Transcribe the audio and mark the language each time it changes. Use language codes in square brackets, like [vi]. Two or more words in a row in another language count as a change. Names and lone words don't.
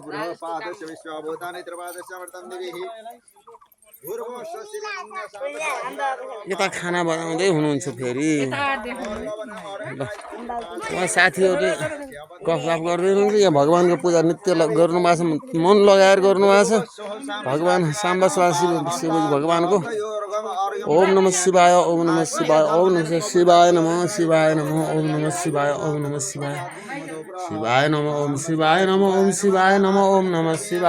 [ne] यता खाना बनाउँदै हुनुहुन्छ फेरि साथीहरूले गफगाफ गर्दै हुनुहुन्छ। यहाँ भगवानको पूजा नित्य गर्नुभएको छ, मन लगाएर गर्नुभएको छ। भगवान साम्बा शिवजी भगवानको [sa] ओम नमः शिवाय ओम नमः शिवाय ओम नमः शिवाय नमः शिवाय नमः ओम नमः शिवाय ओम नमः शिवाय शिवाय नमः ओम शिवाय नमः ओम शिवाय नमः ओम नमः शिवाय।